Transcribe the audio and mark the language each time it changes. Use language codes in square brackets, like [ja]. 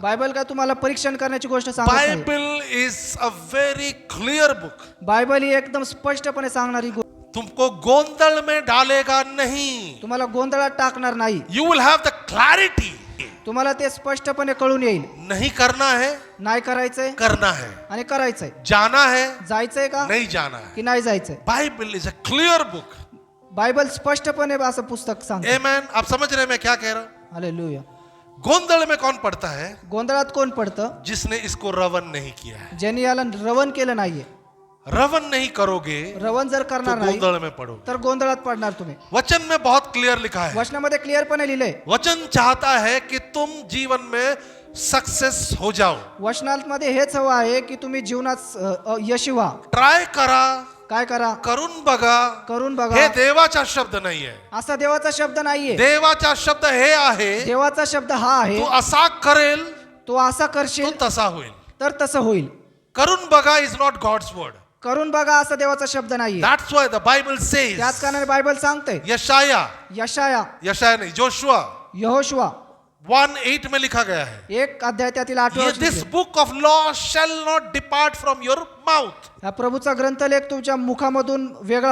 [mr] Bible काय तुम्हाला परीक्षण करण्याची गोष्ट सांगत नाही. [en] Bible is a very clear book. [mr] Bible ही एकदम स्पष्टपणे सांगणारी गोष्ट. [hi] तुमको गोंदल में डालेगा नहीं. [mr] तुम्हाला गोंधळात टाकणार नाही. [en] You will have the clarity. [mr] तुम्हाला ते स्पष्टपणे कळून येईल. [hi] नहीं करना है, [mr] नाही करायचंय [hi] करना है. [mr] आणि करायचंय. [hi] जाना है, [mr] जायचंय का [hi] नहीं जाना है. [mr] की नाही जायचंय. [en] Bible is a clear book. [mr] Bible स्पष्टपणे असं पुस्तक सांगतं. आमेन. [hi] आप समझ रहे हैं मैं क्या कह रहा हूं? हालेलुया. गोंदल में कौन पड़ता है? [mr] गोंधळात कोण पडतं? [hi] जिसने इसको रवन नहीं किया है. [mr] ज्यांनी याला रवण केलं नाहीये. [hi] रवन नहीं करोगे [mr] रवण जर [hi] तो [mr] करणार नाही [hi] गोंदल में पड़ोगे. [mr] तर गोंधळात पडणार तुम्ही. [hi] वचन में बहुत क्लियर लिखा है. [mr] वचनामध्ये क्लिअरपणे लिहिलंय. [hi] वचन चाहता है कि तुम जीवन में सक्सेस हो जाओ. [mr] वचनामध्ये हेच हवं आहे की तुम्ही जीवनात यशी व्हा. ट्राय करा, काय करा? करून बघा. करून हे बघा. देवाचा शब्द नाही आहे. असा देवाचा शब्द नाहीये. देवाचा शब्द हे आहे, देवाचा शब्द हा आहे. तू असा करेल तो असा तो करशील तसा होईल. तर तसं होईल. करून बघा [en] Is not God's word. [mr] करून बघा असा देवाचा शब्द नाहीये. [en] That's why the Bible [mr] त्याच [en] says, [mr] कारणाने बायबल सांगते. यशाया यशाया [hi] नहीं, जोशुआ [mr] यहोशुआ [hi] 1:8 में लिखा गया है, [mr] 1 अध्याय त्यातील 8 [en] This book of law shall not depart from your mouth. [mr] हा प्रभूचा ग्रंथलेख तुमच्या मुखामधून वेगळा